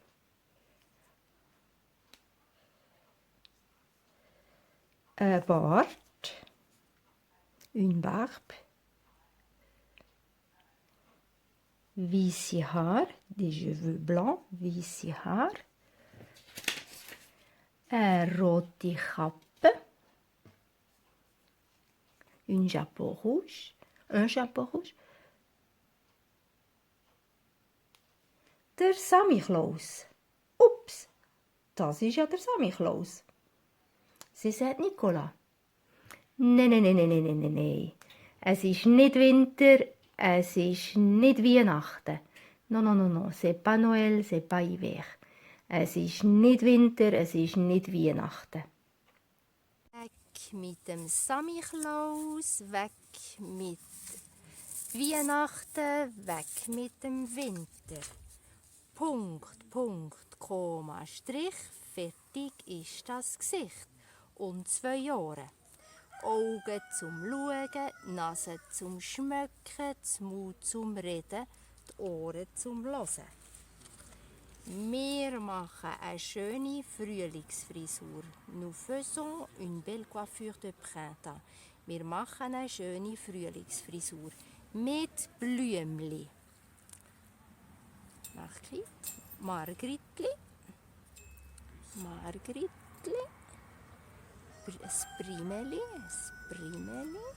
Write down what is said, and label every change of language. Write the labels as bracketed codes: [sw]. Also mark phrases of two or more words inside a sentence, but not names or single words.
[de] Ein Bart. [fr] Une barbe. [de] Weisse Haar. [fr] Des cheveux blancs. [de] Weisse Haar. Eine rote Kappe. [fr] Un chapeau rouge. Un chapeau rouge. [de] Der Samichlaus. Ups, das ist ja der Samichlaus. Sie sagt Nicola. Nein. Es ist nicht Winter, es ist nicht Weihnachten. [fr] Non, c'est pas Noël, c'est pas hiver. [de] Es ist nicht Winter, es ist nicht Weihnachten. Weg mit dem Samichlaus, weg mit Weihnachten, weg mit dem Winter. Punkt, Punkt, Komma, Strich, fertig ist das Gesicht. Und 2 Ohren. Augen zum Schauen, Nase zum Schmücken, das Maul zum Reden, die Ohren zum Hören. Wir machen eine schöne Frühlingsfrisur. [fr] Nous faisons une belle coiffure de printemps. [de] Wir machen eine schöne Frühlingsfrisur mit Blümli. Margritli. Ein Primeli.